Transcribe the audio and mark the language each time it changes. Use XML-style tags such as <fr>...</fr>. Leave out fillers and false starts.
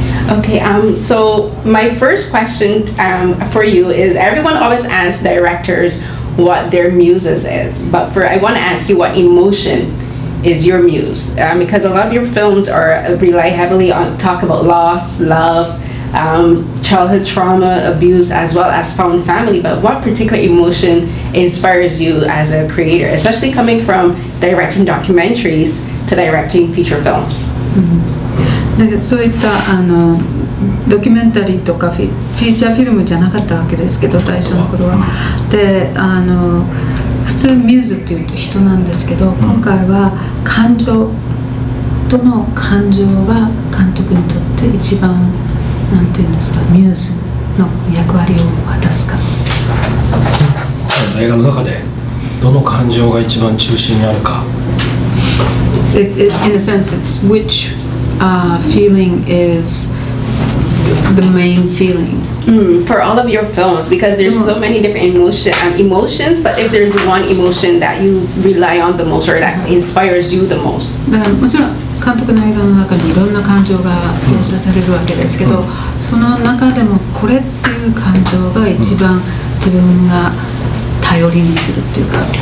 <en>Okay, so my first question for you is everyone always asks directors what their muses is, but I want to ask you what emotion is your muse, because a lot of your films rely heavily on talk about loss, love, childhood trauma, abuse, as well as found family. But what particular emotion inspires you as a creator, especially coming from directing documentaries to directing feature films?</en> <ja>でそういったドキュメンタリーとかフィーチャーフィルムじゃなかったわけですけど、最初の頃は。で普通ミューズっていうと人なんですけど、今回は感情、どの感情が監督にとって一番なんていうんですか、ミューズの役割を果たすか。映画の中でどの感情が一番中心にあるか。</ja> <en>In a sense, it's which feeling is the main feeling. For all of your films, because there's so many different emotions, but if there's one emotion that you rely on the most or that inspires you the most.</en> <ja>だからもちろん監督の映画の中にいろんな感情が描写されるわけですけど、その中でもこれっていう感情が一番自分が頼りにするっていうか。</ja>